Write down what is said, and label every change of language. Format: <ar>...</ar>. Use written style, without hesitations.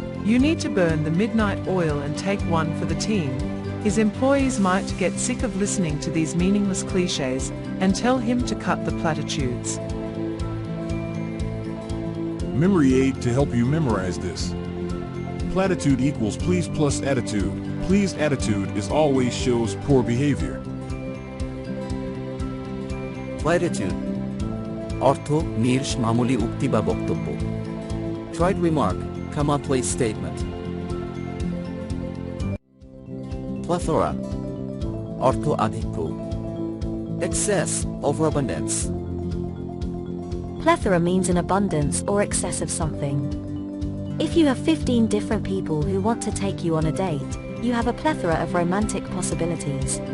<en>You need to burn the midnight oil and take one for the team," his employees might get sick of listening to these meaningless cliches and tell him to cut the platitudes. Memory aid to help you memorize this. Platitude equals please plus attitude. Please attitude is always shows poor behavior.</en> <bn>Platitude অর্থ নির্স মামুলি উক্তি বা বক্তব্য,</bn> <en>trite remark, commonplace statement. Plethora</en> <bn>অর্থ আধিক্য,</bn> <en>excess, overabundance. Plethora means an abundance or excess of something. If you have 15 different people who want to take you on a date, you have a plethora of romantic possibilities.</en>